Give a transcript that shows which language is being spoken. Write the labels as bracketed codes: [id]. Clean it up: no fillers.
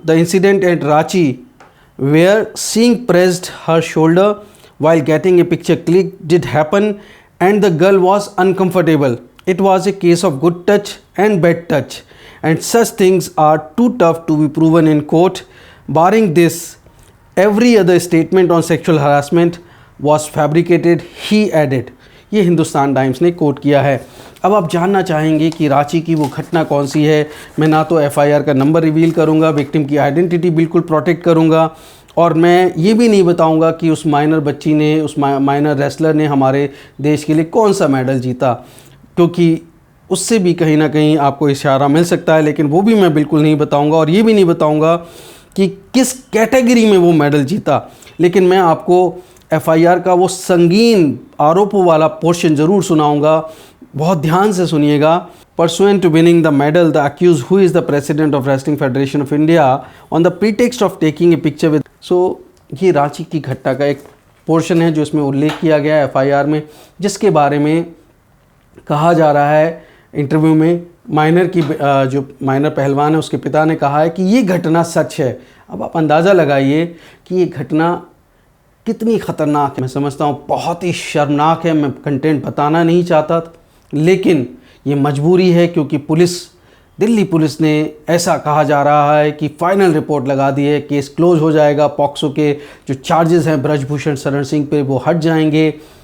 [en] The incident at Ranchi where Singh pressed her shoulder while getting a picture clicked did happen and the girl was uncomfortable. It was a case of good touch and bad touch, and such things are too tough to be proven in court. Barring this, every other statement on sexual harassment was fabricated, he added. [hi] ये Hindustan times ने coat किया है। अब आप जानना चाहेंगे कि रांची की वो घटना कौन सी है। मैं ना तो FIR का नंबर रिवील करूंगा, विक्टिम की आइडेंटिटी बिल्कुल प्रोटेक्ट करूंगा, और मैं ये भी नहीं बताऊंगा कि उस माइनर बच्ची ने, उस माइनर रेसलर ने हमारे देश के लिए कौन सा मेडल जीता, क्योंकि उससे भी कहीं ना कहीं आपको इशारा मिल सकता है। लेकिन वो भी मैं बिल्कुल नहीं बताऊँगा, और ये भी नहीं बताऊँगा कि किस कैटेगरी में वो मेडल जीता। लेकिन मैं आपको FIR का वो संगीन आरोपों वाला पोर्शन ज़रूर सुनाऊंगा, बहुत ध्यान से सुनिएगा। [en] Pursuant to winning the medal, the accused, who is the president of Wrestling Federation of India, on the pretext of taking a picture with, so [hi] ये रांची की घटना का एक पोर्शन है जो इसमें उल्लेख किया गया है FIR में, जिसके बारे में कहा जा रहा है इंटरव्यू में। जो माइनर पहलवान है उसके पिता ने कहा है कि ये घटना सच है। अब आप अंदाज़ा लगाइए कि ये घटना कितनी ख़तरनाक है। मैं समझता हूँ बहुत ही शर्मनाक है। मैं कंटेंट बताना नहीं चाहता, लेकिन ये मजबूरी है क्योंकि दिल्ली पुलिस ने ऐसा कहा जा रहा है कि फाइनल रिपोर्ट लगा दी है, केस क्लोज हो जाएगा, पॉक्सो के जो चार्जेस हैं ब्रजभूषण शरण सिंह पे वो हट जाएंगे।